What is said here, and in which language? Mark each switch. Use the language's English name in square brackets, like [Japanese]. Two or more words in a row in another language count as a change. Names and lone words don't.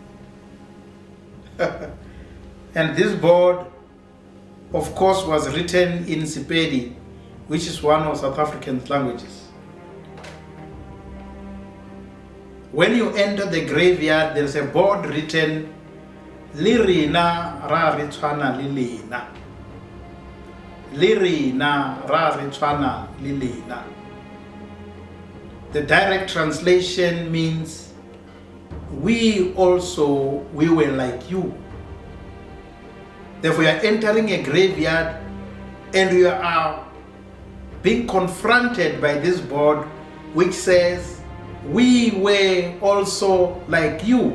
[English] And this board, of course, was written in Sepedi, which is one of South African languages. When you enter the graveyard, there's a board written, [Northern Sotho] Lirina ra re tshwana le lena. Lirina ra re tshwana le lena. [English] The direct translation means, we were like you. Therefore, you are entering a graveyard and you are being confronted by this board which says, we were also like you.